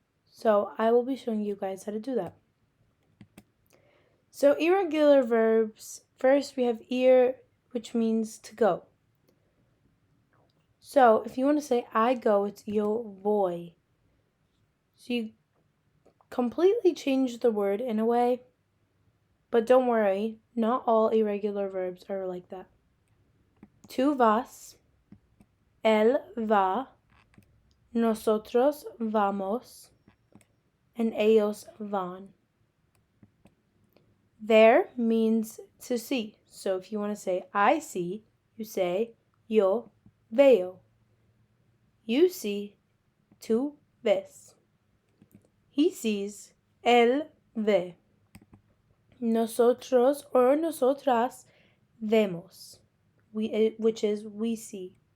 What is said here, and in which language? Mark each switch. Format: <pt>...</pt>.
<en>So I will be showing you guys how to do that. So irregular verbs, first we have ir, which means to go. So if you want to say I go, it's</en> <es>yo voy.</es> <en>So you completely change the word in a way, but don't worry, not all irregular verbs are like that.</en> <es>Tú vas, él va, nosotros vamos,</es> <en>and</en> <es>ellos van.</es> <en>Ver means to see. So if you want to say I see, you say</en> <es>yo veo.</es> <en>You see,</en> <es>tú ves.</es> <en>He sees,</en> <es>él ve. Nosotros or nosotras vemos,</es> <en>which is we see.</en>